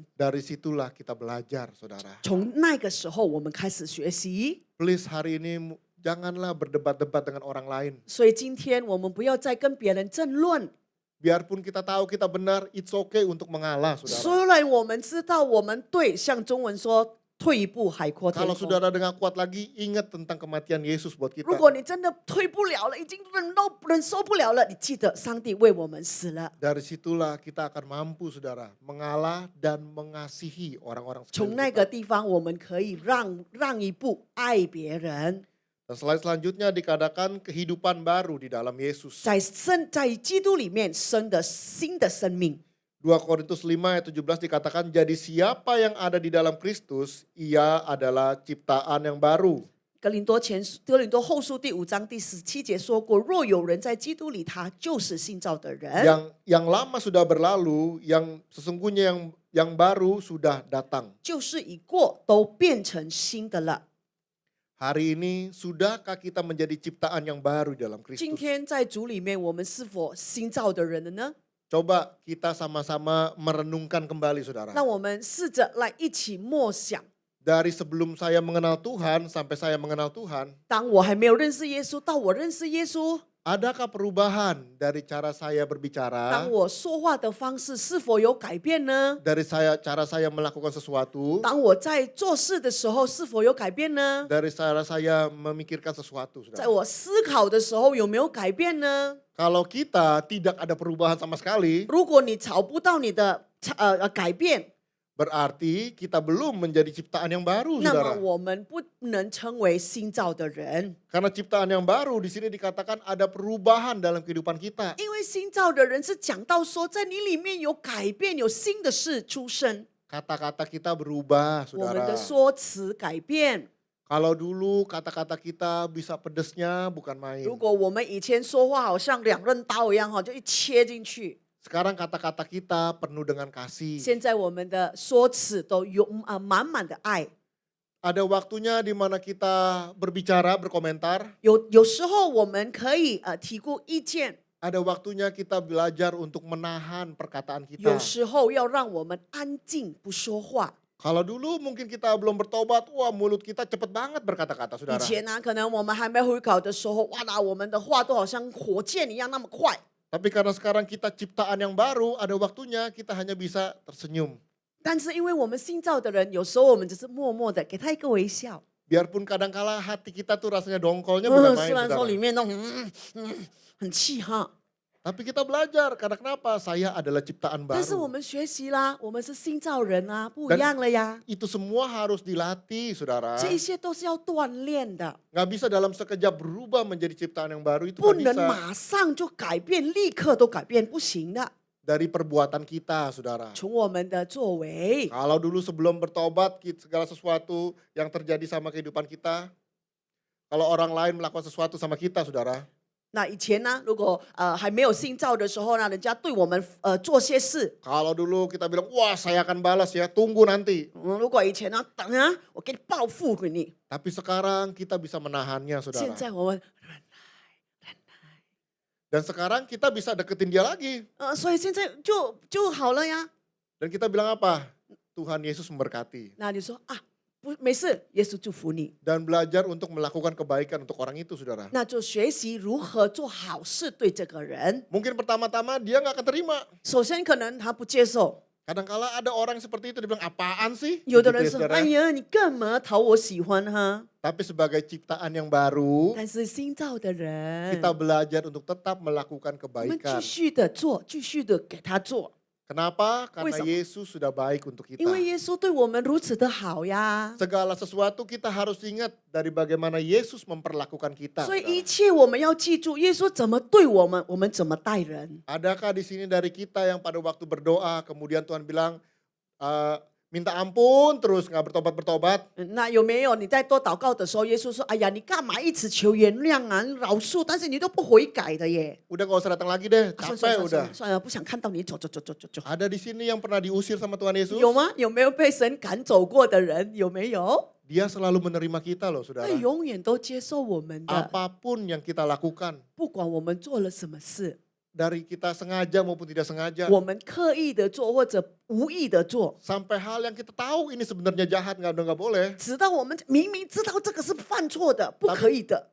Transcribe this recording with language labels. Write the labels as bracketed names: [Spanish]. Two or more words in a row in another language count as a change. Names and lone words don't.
[Indonesian] Dari situlah kita belajar, saudara. [Chinese] 从那个时候，我们开始学习。 [Indonesian] Please hari ini janganlah berdebat-debat dengan orang lain. [Chinese] 所以今天我们不要再跟别人争论。 [Indonesian] Biarpun kita tahu kita benar, [English] it's okay [Indonesian] untuk mengalah, saudara. [Chinese] 虽然我们知道我们对，像中文说退一步海阔天 [Indonesian] Kalau [Chinese] 空。 [Indonesian] saudara dengar kuat lagi, ingat tentang kematian Yesus buat [Chinese] 如 [Indonesian] kita. [Chinese] 果你真的退不了了，已经忍受不了了，你记得上帝为我们死了。 [Indonesian] Dari situlah kita akan mampu, saudara, mengalah dan mengasihi orang-orang [Chinese] 从 [Indonesian] sekeliling [Chinese] 那个 [Indonesian] kita. [Chinese] 地方，我们可以让一步，爱别人。 [Indonesian] Dan selanjutnya dikatakan kehidupan baru di dalam Yesus. [Chinese] 在基督里面生的新的生命。 [Indonesian] 2 Korintus 5 ayat 17 dikatakan, jadi siapa yang ada di dalam Kristus, ia adalah ciptaan yang baru. [Chinese] 格林多后书第5章第17节说过：若有人在基督里，他就是新造的人。 [Indonesian] Yang lama sudah berlalu, yang sesungguhnya yang baru sudah datang. [Chinese] 就是已过，都变成新的了。 [Indonesian] Hari ini sudahkah kita menjadi ciptaan yang baru di dalam [Chinese] 今 [Indonesian] Kristus? [Chinese] 天在主里面，我们是否新造的人了呢？ [Indonesian] Coba kita sama-sama merenungkan kembali, saudara. [Chinese] 让我们试着来一起默想。 [Indonesian] Dari sebelum saya mengenal Tuhan sampai saya mengenal Tuhan, [Chinese] 当我还没有认识耶稣，到我认识耶稣， [Indonesian] Adakah perubahan dari cara saya [Chinese] 当 [Indonesian] berbicara, [Chinese] 我说话的方式是否有改变呢？ [Indonesian] dari cara saya melakukan sesuatu, [Chinese] 当我在做事的时候是否有改变呢？ [Indonesian] dari cara saya memikirkan sesuatu, [Chinese] 在 [Indonesian] saudara. [Chinese] 我思考的时候有没有改变呢？ [Indonesian] Kalau kita tidak ada perubahan sama sekali, [Chinese] 如果你找不到你的改变， [Indonesian] berarti kita belum menjadi ciptaan yang baru, [Chinese] 那么 [Indonesian] saudara. [Chinese] 我们不能称为新造的人， [Indonesian] Karena ciptaan yang baru di sini dikatakan ada perubahan dalam kehidupan kita. [Chinese] 因为新造的人是讲到说，在你里面有改变，有新的事出生， [Indonesian] Kata-kata kita berubah, [Chinese] 我们的 [Indonesian] saudara. [Chinese] 说辞改变。 [Indonesian] Kalau dulu kata-kata kita bisa pedesnya bukan main. [Chinese] 如果我们以前说话好像两刃刀一样哈，就一切进去。 [Indonesian] Sekarang kata-kata kita penuh dengan kasih. [Chinese] 现在我们的说辞都有满满的爱。 [Indonesian] Ada waktunya di mana kita berbicara, berkomentar. [Chinese] 有时候我们可以提过意见， [Indonesian] Ada waktunya kita belajar untuk menahan perkataan [Chinese] 有 [Indonesian] kita. [Chinese] 时候要让我们安静不说话。 [Indonesian] Kalau dulu mungkin kita belum bertobat, wah mulut kita cepet banget berkata-kata, [Chinese] 以 [Indonesian] saudara. [Chinese] 前呢，可能我们还没悔改的时候，哇啦，我们的话都好像火箭一样那么快。 [Indonesian] Tapi karena sekarang kita ciptaan yang baru, ada waktunya kita hanya bisa tersenyum. [Chinese] 但是因为我们新造的人，有时候我们只是默默的给他一个微笑。 [Indonesian] Biarpun kadangkala hati kita tuh rasanya dongkolnya bukan [Chinese] 虽 [Indonesian] main, [Chinese] 然说 [Indonesian] saudara. [Chinese] 里面那种很气哈， [Indonesian] Tapi kita belajar, karena kenapa? Saya adalah ciptaan [Chinese] 但是我 [Indonesian] baru. [Chinese] 们学习啦，我们是新造人啊，不一样了呀。 [Indonesian] Itu semua harus dilatih, saudara. [Chinese] 这一些都是要锻炼的， [Indonesian] Nggak bisa dalam sekejap berubah menjadi ciptaan yang baru, itu [Chinese] 不 [Indonesian] nggak [Chinese] 能 [Indonesian] bisa. [Chinese] 马上就改变，立刻都改变，不行的。 [Indonesian] Dari perbuatan kita, saudara. [Chinese] 从我们的作为， [Indonesian] Kalau dulu sebelum bertobat, segala sesuatu yang terjadi sama kehidupan kita, kalau orang lain melakukan sesuatu sama kita, saudara, [Chinese] 那以前呢，如果还没有信造的时候呢，人家对我们做些事， [Indonesian] kalau dulu kita bilang, wah saya akan balas ya, tunggu nanti. [Chinese] 如果以前呢，等啊，我给你报复给你。 [Indonesian] Tapi sekarang kita bisa menahannya, [Chinese] 现 [Indonesian] saudara. [Chinese] 在我们 [Indonesian] Dan sekarang kita bisa deketin dia lagi. [Chinese] 所以现在就好了呀。 [Indonesian] Dan kita bilang apa? Tuhan Yesus memberkati. [Chinese] 那你说啊，不没事，耶稣祝福你。 [Indonesian] Dan belajar untuk melakukan kebaikan untuk orang itu, saudara. [Chinese] 那就学习如何做好事对这个人。 [Indonesian] Mungkin pertama-tama dia nggak akan terima. [Chinese] 首先可能他不接受， [Indonesian] Kadangkala ada orang seperti itu, dia bilang apaan sih? [Chinese] 有的 [Indonesian] Gitu [Chinese] 人 [Indonesian] ya, [Chinese] 说：“ [Indonesian] saudara. [Chinese] 哎呀，你干嘛讨我喜欢哈 [Indonesian] Tapi sebagai ciptaan yang baru,？” [Chinese] 但是新造的人， [Indonesian] kita belajar untuk tetap melakukan [Chinese] 我们继 [Indonesian] kebaikan. [Chinese] 续的做，继续的给他做， [Indonesian] Kenapa? Karena Wisam. Yesus sudah baik untuk [Chinese] 因 [Indonesian] kita. [Chinese] 为耶稣对我们如此的好呀。 [Indonesian] Segala sesuatu kita harus ingat dari bagaimana Yesus memperlakukan kita. [Chinese] 所以一 [Indonesian] saudara. [Chinese] 切我们要记住，耶稣怎么对我们，我们怎么待人。 [Indonesian] Adakah di sini dari kita yang pada waktu berdoa kemudian Tuhan bilang minta ampun terus nggak bertobat-bertobat? [Chinese] 那有没有你在多祷告的时候，耶稣说：“哎呀，你干嘛一直求原谅啊、饶恕，但是你都不悔改的耶？ [Indonesian] Udah nggak usah datang lagi deh, [Chinese] 啊算 [Indonesian] capek [Chinese] 了 [Indonesian] udah. [Chinese] 算了，不想看到你走。” [Indonesian] Ada di sini yang pernah diusir sama Tuhan Yesus? [Chinese] 有吗？有没有被神赶走过的人？有没有？ [Indonesian] Dia selalu menerima kita loh, [Chinese] 他 [Indonesian] saudara. [Chinese] 永远都接受我们的， [Indonesian] Apapun yang kita lakukan, [Chinese] 不管我们做了什么事， [Indonesian] dari kita sengaja maupun tidak sengaja, [Chinese] 我们刻意的做或者无意的做， [Indonesian] sampai hal yang kita tahu ini sebenarnya jahat nggak boleh. [Chinese] 直到我们明明知道这个是犯错的，不可以的。